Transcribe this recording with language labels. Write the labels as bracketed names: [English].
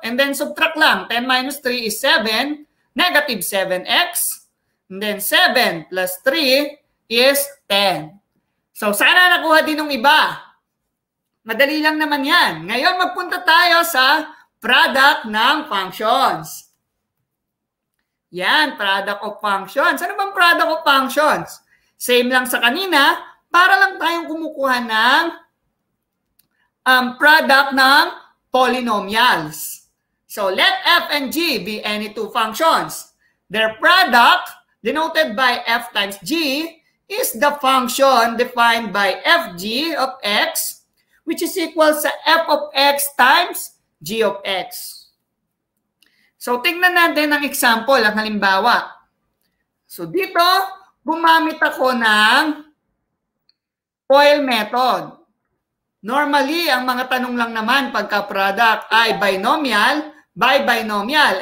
[English] And then, subtract lang. 10 minus 3 is 7. Negative 7x. And then 7 plus 3 is 10. [Filipino] So, sana nakuha din ng iba. Madali lang naman yan. Ngayon, magpunta tayo sa product ng functions. [English] Yan, product of functions. [Filipino] Ano bang [English] product of functions? [Filipino] Same lang sa kanina, para lang tayong kumukuha ng product ng polynomials. [English] So, let f and g be any two functions. Their product, denoted by f times g, is the function defined by fg of x, which is equal sa f of x times g of x. [Filipino] So, tingnan natin ang example, ang halimbawa. So, dito, gumamit ako ng FOIL method. Normally, ang mga tanong lang naman pagka-product ay binomial by binomial.